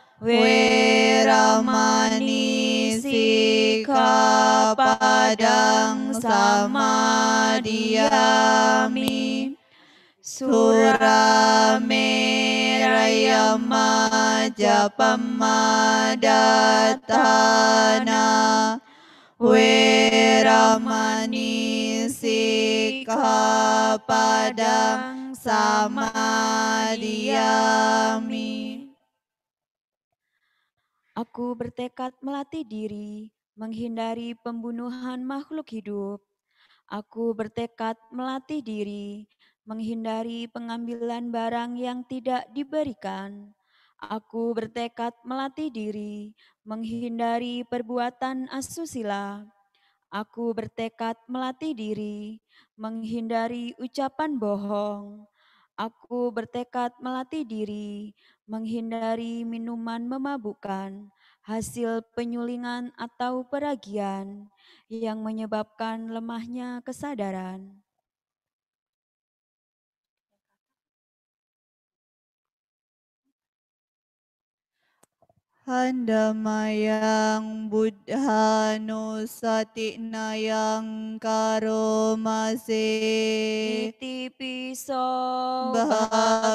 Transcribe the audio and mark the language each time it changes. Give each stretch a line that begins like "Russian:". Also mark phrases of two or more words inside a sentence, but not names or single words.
Pali: Weramani Sikkhapadang Samadiyami, Suramera Japamadatana Weramani Sikkhapadang Samadiyami.
Indonesian: Aku bertekad melatih diri, menghindari pembunuhan makhluk hidup. Aku bertekad melatih diri, menghindari pengambilan barang yang tidak diberikan. Aku bertekad melatih diri, menghindari perbuatan asusila. Aku bertekad melatih diri, menghindari ucapan bohong. Aku bertekad melatih diri, menghindari minuman memabukkan, hasil penyulingan atau peragian yang menyebabkan lemahnya kesadaran.
Pali: Handamayang buddhanusatinayang karomase Iti piso